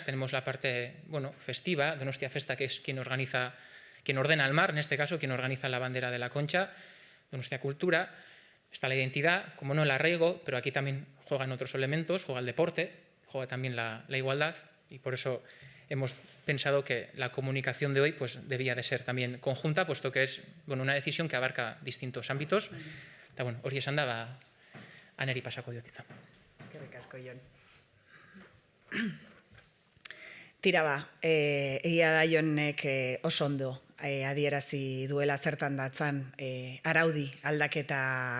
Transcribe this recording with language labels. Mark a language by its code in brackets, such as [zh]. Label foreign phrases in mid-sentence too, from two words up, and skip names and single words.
[es] Tenemos la parte festiva, Donostia Festa, que es quien ordena el mar, en este caso, quien organiza la bandera de la Concha, Donostia Cultura. Está la identidad, como no el arraigo, pero aquí también juegan otros elementos, juega el deporte, juega también la igualdad, y por eso hemos pensado que la comunicación de hoy pues, debía de ser también conjunta, puesto que es una decisión que abarca distintos ámbitos. [eu] Eta hori esan da, Aneri pasako diotiza. Eskerrik asko, Jon. Tira egia da Jonek oso ondo adierazi duela zertan datzan araudi aldaketa